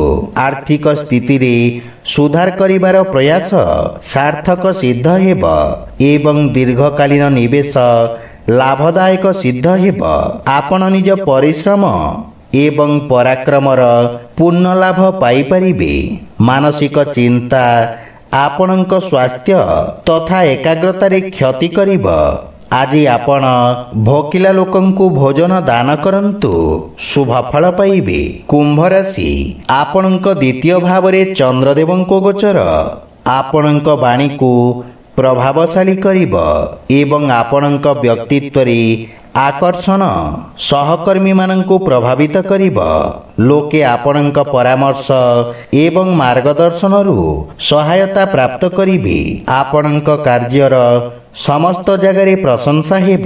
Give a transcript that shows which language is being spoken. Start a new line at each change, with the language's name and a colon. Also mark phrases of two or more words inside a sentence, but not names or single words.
Odia: ଆର୍ଥିକ ସ୍ଥିତି ରେ ସୁଧାର କରିବାର ପ୍ରୟାସ ସାର୍ଥକ ସିଦ୍ଧ ହେବ ଏବଂ ଦୀର୍ଘକାଳୀନ ନିବେଶ ଲାଭଦାୟକ ସିଦ୍ଧ ହେବ। ଆପଣ ନିଜ ପରିଶ୍ରମ ଏବଂ ପରାକ୍ରମର ପୂର୍ଣ୍ଣ ଲାଭ ପାଇ ପାରିବେ। ମାନସିକ ଚିନ୍ତା ଆପଣଙ୍କ ସ୍ୱାସ୍ଥ୍ୟ ତଥା ଏକାଗ୍ରତା ରେ କ୍ଷତି କରିବ। ଆଜି ଆପଣ ଭୋକିଲା ଲୋକଙ୍କୁ ଭୋଜନ ଦାନ କରନ୍ତୁ, ଶୁଭ ଫଳ ପାଇବେ। କୁମ୍ଭ ରାଶି, ଆପଣଙ୍କ ଦ୍ୱିତୀୟ ଭାବ ରେ ଚନ୍ଦ୍ରଦେବଙ୍କ ଗୋଚର ଆପଣଙ୍କ ବାଣୀକୁ ପ୍ରଭାବଶାଳୀ କରିବ ଏବଂ ଆପଣଙ୍କ ବ୍ୟକ୍ତିତ୍ୱ ରେ ଆକର୍ଷଣ ସହକର୍ମୀ ମାନଙ୍କୁ ପ୍ରଭାବିତ କରିବ। ଲୋକେ ଆପଣଙ୍କ ପରାମର୍ଶ ଏବଂ ମାର୍ଗଦର୍ଶନ ରୁ ସହାୟତା ପ୍ରାପ୍ତ କରିବେ। ଆପଣଙ୍କ କାର୍ଯ୍ୟର ସମସ୍ତ ଜାଗା ପ୍ରଶଂସା ହେବ।